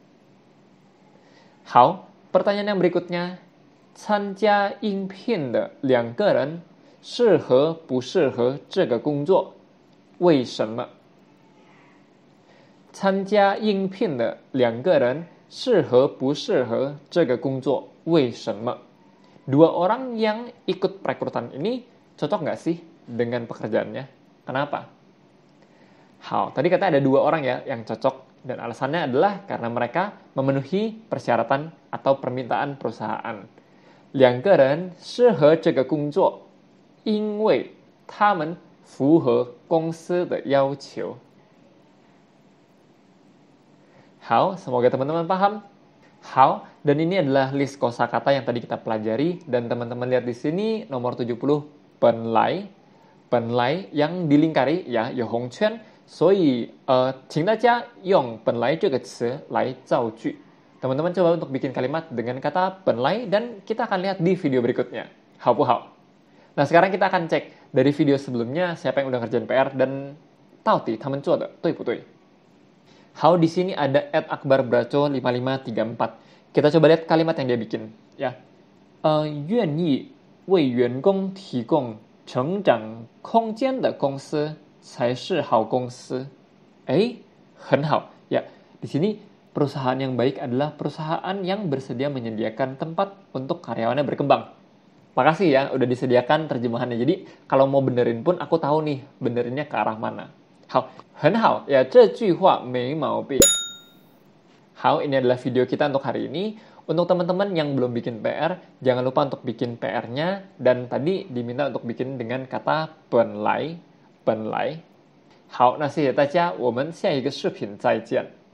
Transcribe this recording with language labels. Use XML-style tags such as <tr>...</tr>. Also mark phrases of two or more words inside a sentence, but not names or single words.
<zh>好,</zh> <id>pertanyaan yang berikutnya,</id> <zh>参加应聘的2个人适合不适合这个工作？为什么？参加应聘的2个人适合不适合这个工作？为什么？</zh> <id>2 orang yang ikut perekrutan ini cocok nggak sih dengan pekerjaannya? Kenapa? 好, tadi kata ada 2 orang ya yang cocok, dan alasannya adalah karena mereka memenuhi persyaratan atau permintaan perusahaan.</id> <zh>2 个人适合这个工作，因为他们符合公司的要求。好,</zh> <id>semoga teman-teman paham. 好, dan ini adalah list kosakata yang tadi kita pelajari, dan teman-teman lihat di sini nomor 70 penlai, penlai yang dilingkari ya,</id> <zh>有红圈，所以请大家用本来这个词来造句.</zh> <id>Teman-teman coba untuk bikin kalimat dengan kata penlai dan kita akan lihat di video berikutnya.</id> <zh>好不好?</zh> <id>Nah, sekarang kita akan cek dari video sebelumnya siapa yang udah ngerjain PR dan</id> <zh>到底他们做的对不对? 好,</zh> <id>di sini ada @akbarbraco5534. Kita coba lihat kalimat yang dia bikin, ya.</id> <zh>愿意为员工提供成长空间的公司才是好公司. 很好.</zh> <id>Ya, di sini perusahaan yang baik adalah perusahaan yang bersedia menyediakan tempat untuk karyawannya berkembang. Makasih ya, udah disediakan terjemahannya. Jadi, kalau mau benerin pun aku tahu nih, benerinnya ke arah mana.</id> <zh>好,很好. Ya, 这句话没毛病. 好,</zh> <id>ini adalah video kita untuk hari ini. Untuk teman-teman yang belum bikin PR, jangan lupa untuk bikin PR-nya. Dan tadi diminta untuk bikin dengan kata 本来.</id> <zh>好, 那谢谢大家，我们下一个视频再见。</zh>